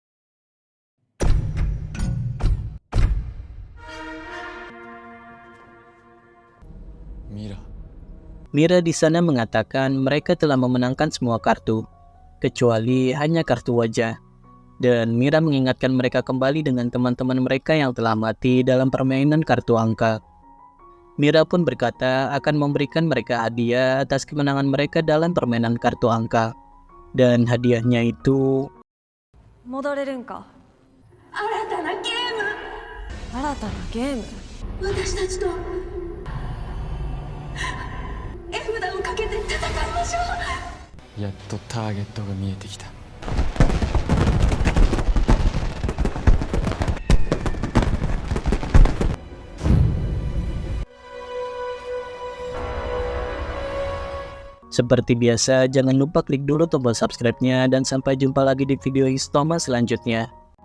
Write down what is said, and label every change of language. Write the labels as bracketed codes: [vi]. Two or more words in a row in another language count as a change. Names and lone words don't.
[id] Mira di sana mengatakan mereka telah memenangkan semua kartu, kecuali hanya kartu wajah. Dan Mira mengingatkan mereka kembali dengan teman-teman mereka yang telah mati dalam permainan kartu angka. Mira pun berkata akan memberikan mereka hadiah atas kemenangan mereka dalam permainan kartu angka. Dan hadiahnya itu... [ja] 戻れるんか。新たなゲーム。新たなゲーム。私たちと絵札をかけて戦いましょう。やっとターゲットが見えてきた。 [id] Seperti biasa, jangan lupa klik dulu tombol subscribe-nya dan sampai jumpa lagi di video Histoma selanjutnya.